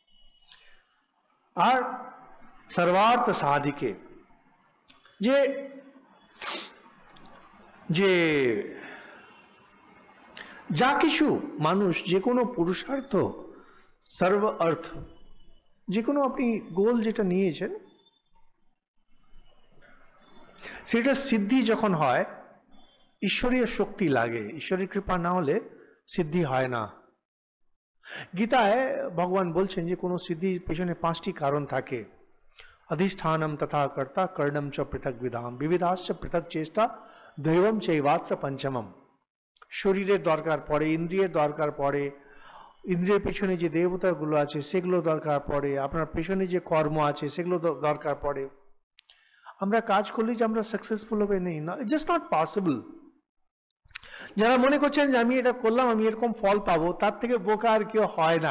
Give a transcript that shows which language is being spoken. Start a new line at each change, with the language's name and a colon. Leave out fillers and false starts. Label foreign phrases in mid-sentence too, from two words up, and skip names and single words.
Bangla: আর সর্বার্থ সাধিকে, যে যে যা কিছু মানুষ যে কোনো পুরুষার্থ, সর্ব অর্থ, যে কোনো আপনি গোল যেটা নিয়েছেন, সেটা সিদ্ধি যখন হয়, ঈশ্বরীয় শক্তি লাগে। ঈশ্বরের কৃপা না হলে সিদ্ধি হয় না। গীতায় ভগবান বলছেন যে কোনো সিদ্ধির পেছনে 5টি কারণ থাকে।
Sanskrit: अधिष्ठानम तथा कर्ता कर्णम च पृथक विधाम विविधाश्च पृथक चेष्टा दैवम चैवात्र पंचमम।
Bangla: শরীরের দরকার পড়ে, ইন্দ্রিয়ের দরকার পড়ে, ইন্দ্রিয়ের পেছনে যে দেবতাগুলো আছে সেগুলো দরকার পড়ে, আপনার পেছনে যে কর্ম আছে সেগুলো দরকার পড়ে। আমরা কাজ করলে যে আমরা সাকসেসফুল হবে নেই, না,
English: it's just not possible.
Bangla: যারা মনে করছেন যে আমি এটা করলাম আমি এরকম ফল পাবো, তার থেকে বোকা আর কেউ হয় না।